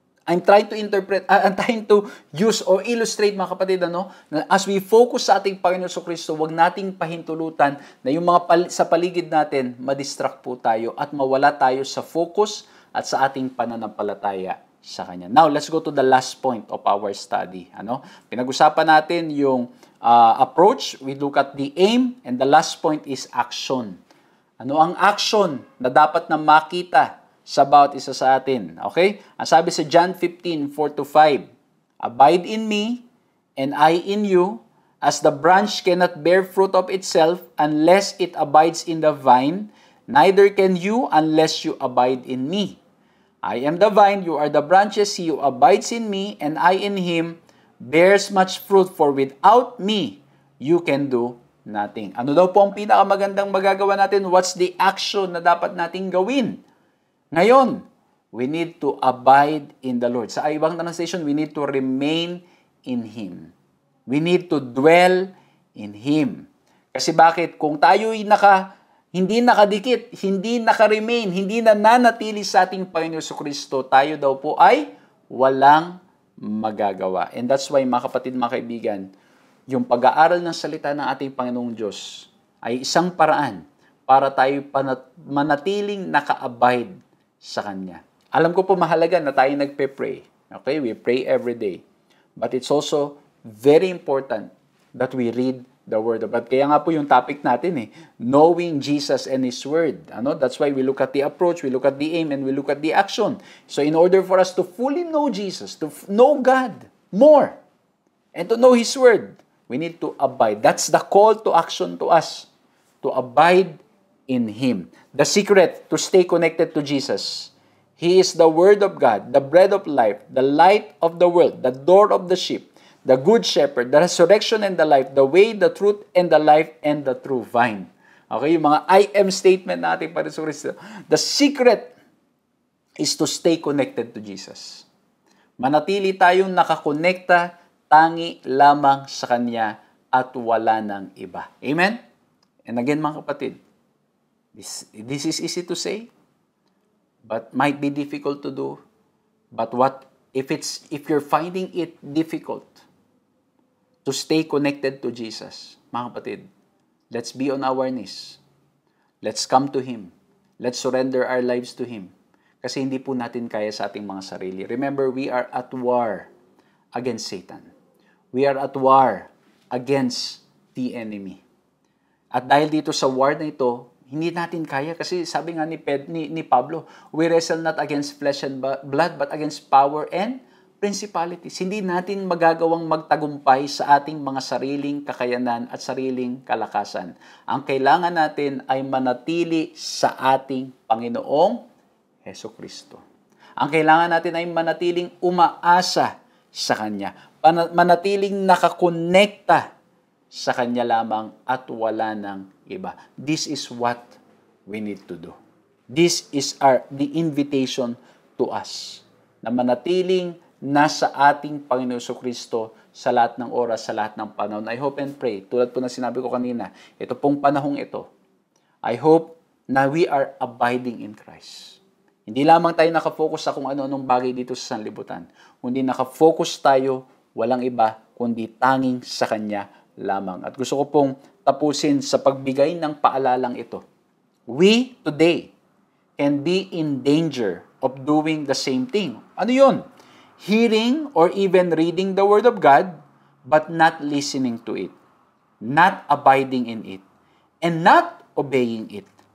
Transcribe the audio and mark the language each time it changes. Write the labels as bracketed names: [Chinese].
[English] I'm trying to use or illustrate, [Filipino] mga kapatid, na [English] as we focus [Filipino] sa ating Panginoon Kristo, huwag nating pahintulutan na yung mga sa paligid natin, madistract po tayo at mawala tayo sa focus at sa ating pananampalataya sa Kanya. [English] Now, let's go to the last point of our study. [Filipino] Pinag-usapan natin yung [English] approach, we look at the aim, and the last point is action. [Filipino] Ano ang action na dapat na makita sa bawat isa sa atin? [English] Okay? [Filipino] Ang sabi sa [English] John 15:4-5, Abide in me, and I in you, as the branch cannot bear fruit of itself unless it abides in the vine, neither can you unless you abide in me. I am the vine, you are the branches, he who abides in me, and I in him, bears much fruit, for without me, you can do nothing. [Filipino] Ano daw po ang pinakamagandang magagawa natin? [English] What's the action [Filipino] na dapat nating gawin? Ngayon, [English] we need to abide in the Lord. [Filipino] Sa ibang translation, [English] we need to remain in Him. We need to dwell in Him. [Filipino] Kasi bakit? Kung tayo'y hindi nakadikit, hindi nakaremain, hindi nananatili sa ating Panginoon Kristo, tayo daw po ay walang magagawa. [English] And that's why, [Filipino] mga kapatid, mga kaibigan, yung pag-aaral ng salita ng ating Panginoong Diyos ay isang paraan para tayo manatiling naka-abide sa Kanya. Alam ko po mahalaga na tayo nagpe-pray. [English] Okay? We pray every day. But it's also very important that we read the Word of God. [Filipino] Kaya nga po yung topic natin [English] knowing Jesus and His Word. That's why we look at the approach, we look at the aim, and we look at the action. So in order for us to fully know Jesus, to know God more, and to know His Word, we need to abide. That's the call to action to us, to abide in Him. The secret to stay connected to Jesus. He is the Word of God, the bread of life, the light of the world, the door of the sheep, the good shepherd, the resurrection and the life, the way, the truth, and the life, and the true vine. Okay, [Filipino] yung mga [English] I am statement [Filipino] natin para sa Kristo. [English] The secret is to stay connected to Jesus. [Filipino] Manatili tayong nakakonekta tangi lamang sa Kanya at wala ng iba. [English] Amen? And again, [Filipino] mga kapatid, [English] this is easy to say, but might be difficult to do. But what if you're finding it difficult to stay connected to Jesus, [Filipino] mga kapatid, [English] let's be on our knees. Let's come to Him. Let's surrender our lives to Him. [Filipino] Kasi hindi po natin kaya sa ating mga sarili. [English] Remember, we are at war against Satan. We are at war against the enemy. [Filipino] At dahil dito sa war na ito, hindi natin kaya kasi sabi nga ni Pablo, [English] we wrestle not against flesh and blood but against power and principalities. [Filipino] Hindi natin magagawang magtagumpay sa ating mga sariling kakayanan at sariling kalakasan. Ang kailangan natin ay manatili sa ating Panginoong Jesucristo. Ang kailangan natin ay manatiling umaasa sa Kanya. Manatiling nakakonekta sa Kanya lamang at wala ng iba. [English] This is what we need to do. This is the invitation to us [Filipino] na manatiling nasa ating Panginoon Kristo sa lahat ng oras, sa lahat ng panahon. [English] I hope and pray, [Filipino] tulad po na sinabi ko kanina, ito pong panahong ito, I hope na [English] we are abiding in Christ. [Filipino] Hindi lamang tayo nakafocus sa kung ano-anong bagay dito sa sanlibutan. Kundi nakafocus tayo, walang iba, kundi tanging sa Kanya lamang. At gusto ko pong tapusin sa pagbigay ng paalalang ito. [English] We today can be in danger of doing the same thing. Ano yun? Hearing or even reading the Word of God, but not listening to it, not abiding in it, and not obeying it.